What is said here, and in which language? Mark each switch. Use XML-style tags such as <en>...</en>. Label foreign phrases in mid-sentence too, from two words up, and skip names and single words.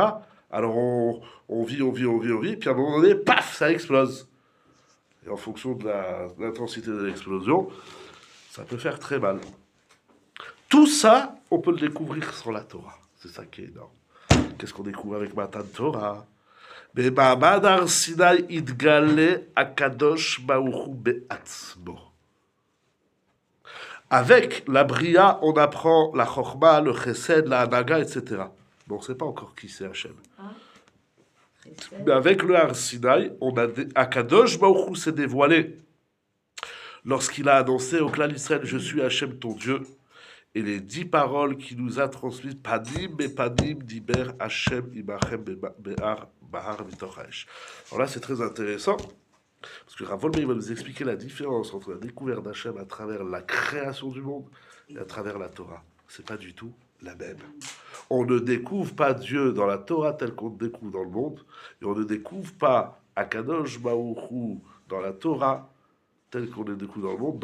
<fr>Alors on vit, puis à un moment donné, paf, ça explose. Et en fonction de l'intensité de l'explosion, ça peut faire très mal. Tout ça, on peut le découvrir sans la Torah. C'est ça qui est énorme. Qu'est-ce qu'on découvre avec</fr> <he>מתן תורה? במעמד הר סיני התגלה הקדוש ברוך הוא בעצמו.</he> <fr>Avec la Bria, on apprend la Chorma, le Chesed, la Hanaga, etc. Mais on ne sait pas encore qui c'est Hachem. Mais avec le</fr> <he>הר סיני, הקדוש ברוך הוא</he> <fr>s'est dévoilé lorsqu'il a annoncé au clan Israël, je suis Hachem ton Dieu, et les 10 paroles qu'il nous a transmises,</fr> <he>פנים בפנים דבר השם עמכם בהר מתוך האש.</he> <fr>Alors là, c'est très intéressant, parce que Rav Wolbe, il va nous expliquer la différence entre la découverte d'Hachem à travers la création du monde et à travers la Torah. C'est pas du tout la même. On ne découvre pas Dieu dans la Torah tel qu'on le découvre dans le monde, et on ne découvre pas</fr> <he>הקדוש ברוך הוא</he> <fr>dans la Torah tel qu'on le découvre dans le monde.</fr>